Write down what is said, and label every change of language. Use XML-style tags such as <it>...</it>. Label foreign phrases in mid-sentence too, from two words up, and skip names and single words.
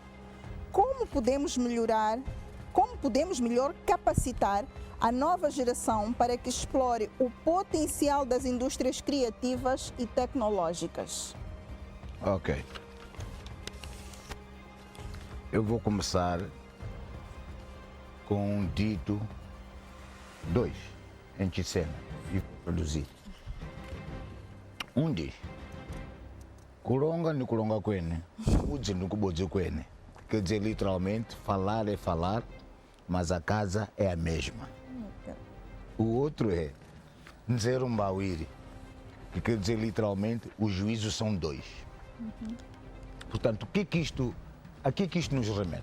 <pt>Como podemos melhor capacitar a nova geração para que explore o potencial das indústrias criativas e tecnológicas? Ok. Eu vou começar com um dito 2 em Chicena e produzir. Um diz:</pt> <seh>Kulonga ni kulonga kwene, udzi ni kubodzi kwene.</seh> <pt>Quer dizer, literalmente, falar é falar, mas a casa é a mesma. O outro é Nzerumbawiri, que quer dizer, literalmente, os juízos são 2. Portanto, a que isto nos remete?</pt>